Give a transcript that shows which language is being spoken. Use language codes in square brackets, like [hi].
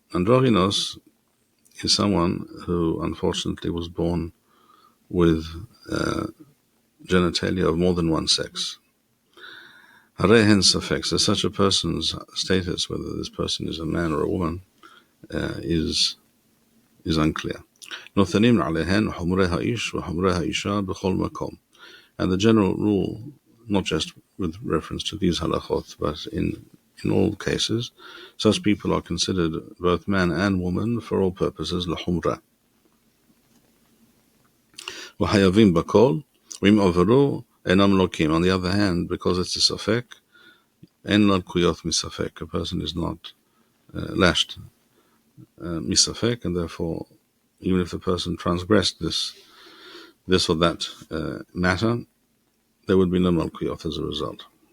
[en] Androgynous is someone who unfortunately was born with genitalia of more than one sex. [he] Harei hen safek. [en] So such a person's status, whether this person is a man or a woman, is unclear. [he] נותנים עליהן חומרי האיש וחומרי האישה בכל מקום. [en] And the general rule, not just with reference to these halachot, but in all cases, such people are considered both man and woman for all purposes לחומרה. [he] וחייבים בכל, ואם עברו אינם לוקים. [en] On the other hand, because it's a safek, [he] אין לקויות מספק. [en] A person is not lashed misafek, and therefore, even if the person transgressed this or that matter, there would be no malkuyot as a result.